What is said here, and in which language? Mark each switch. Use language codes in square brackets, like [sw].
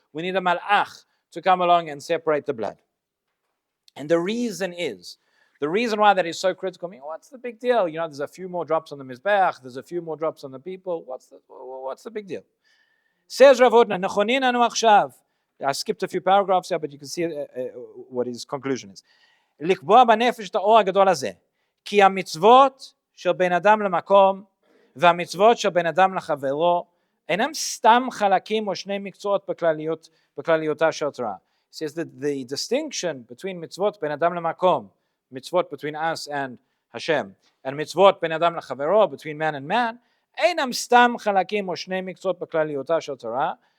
[en] We need a Malach to come along and separate the blood. And the reason why that is so critical. I mean, what's the big deal? You know, there's a few more drops on the Mizbeach, there's a few more drops on the people. What's the big deal? Says Rav Hutner, [he] Nechonin anu achshav. [en] I skipped a few paragraphs here, but you can see what his conclusion is. [he] לקבוע בנפש את האור הגדול הזה, כי המצוות של בין אדם למקום והמצוות של בן אדם לחברו אינם סתם חלקים או שני מקצועות בכלליותה של תורה. [en] It says that the distinction between [he] mitzvot ben adam lemakom, [en] mitzvot between us and Hashem, and [he] mitzvot ben adam lachavero, [en] between man and man, [he] einam stam chalakim [en] or [he] shnei mitzvot b'klaliota shel Torah.